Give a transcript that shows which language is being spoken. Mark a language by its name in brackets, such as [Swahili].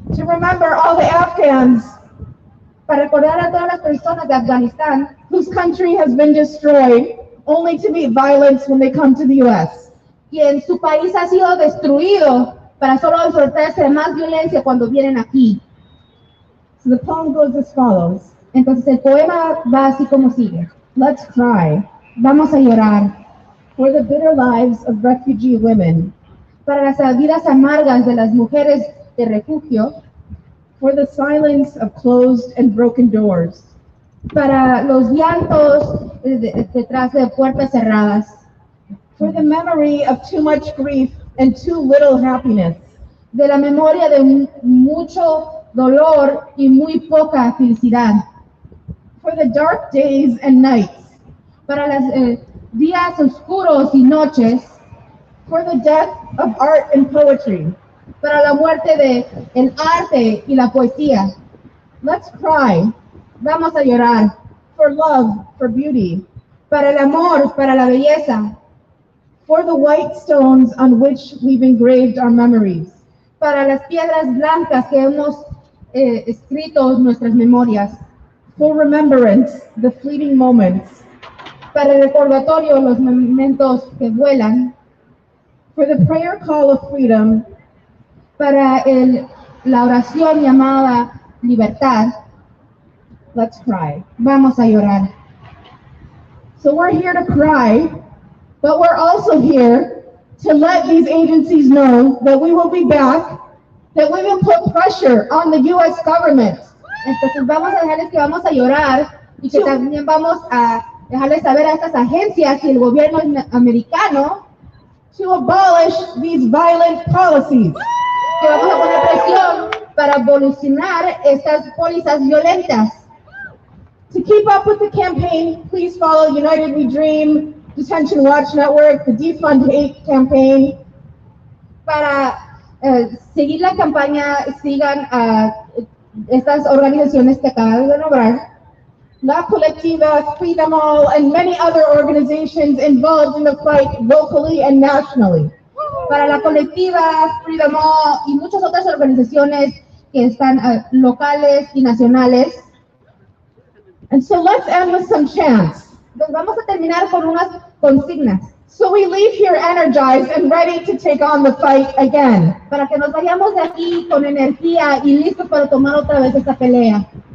[English] to remember all the Afghans [Spanish] para recordar a todas las personas de Afganistán [English] whose country has been destroyed only to meet violence when they come to the U.S. [Spanish] quien su país ha sido destruido para solo enfrentarse a más violencia cuando vienen aquí. [English] So the poem goes as follows. [Spanish] Entonces el poema va así como sigue. [English] Let's cry [Spanish] Vamos a llorar [English] for the bitter lives of refugee women, [Spanish] para las vidas amargas de las mujeres de refugio, [English] for the silence of closed and broken doors, [Spanish] para los llantos detrás de puertas cerradas, [English] for the memory of too much grief and too little happiness, [Spanish] de la memoria de mucho dolor y muy poca felicidad, [English] for the dark days and nights, [Spanish] para los días oscuros y noches, [English] for the death of art and poetry, [Spanish] para la muerte de el arte y la poesía. [English] Let's cry [Spanish] Vamos a llorar [English] for love, for beauty, [Spanish] para el amor, para la belleza, [English] for the white stones on which we've engraved our memories, [Spanish] para las piedras blancas que hemos escrito nuestras memorias, [English] for remembrance, the fleeting moments, [Spanish] para el recordatorio, los momentos que vuelan, [English] for the prayer call of freedom, [Spanish] para la oración llamada libertad. [English] Let's cry. [Spanish] Vamos a llorar. [English] So we're here to cry, but we're also here to let these agencies know that we will be back, that we will put pressure on the U.S. government. [Spanish] Entonces vamos a dejarles que vamos a llorar y que también vamos a dejarles saber a estas agencias y el gobierno americano [English] to abolish these violent policies. [Spanish] Que vamos a poner presión para abolicionar estas pólizas violentas. [English] To keep up with the campaign, please follow United We Dream, Detention Watch Network, the Defund Hate campaign. [Spanish] Para seguir la campaña, sigan a estas organizaciones que acabo de nombrar. [English] La Colectiva, Freedom and many other organizations involved in the fight locally and nationally. [Spanish] Para la colectiva, Freedom y muchas otras organizaciones que están locales y nacionales. [English] And so let's end with some chants. [Spanish] Entonces vamos a terminar con unas consignas. [English] So we leave here energized and ready to take on the fight again. [Spanish] Para que nos vayamos de aquí con energía y listos para tomar otra vez esta pelea.